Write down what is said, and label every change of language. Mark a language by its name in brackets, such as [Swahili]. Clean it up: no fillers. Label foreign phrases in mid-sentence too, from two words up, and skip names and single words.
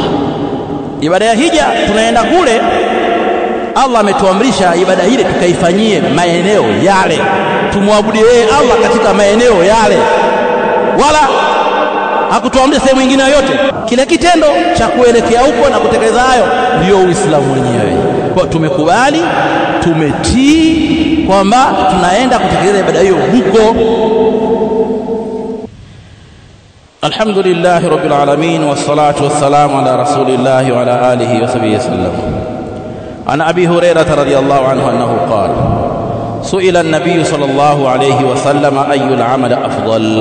[Swahili] Ibada ya hija tunaenda kule, Allah ametuamrisha ibada ile tukaifanyie maeneo yale, tumwabudie Allah katika maeneo yale, wala hakutuamrisha sehemu nyingine yoyote. Kile kitendo cha kuelekea huko na kutekeleza hayo ndio Uislamu wenyewe. Kwa tumekubali, tumetii kwamba tunaenda kutekeleza ibada hiyo huko. [Arabic] الحمد لله رب العالمين والصلاة والسلام على رسول الله وعلى آله وصحبه وسلم. عن أبي هريرة رضي الله عنه أنه قال سئل النبي صلى الله عليه وسلم أي الأعمال أفضل.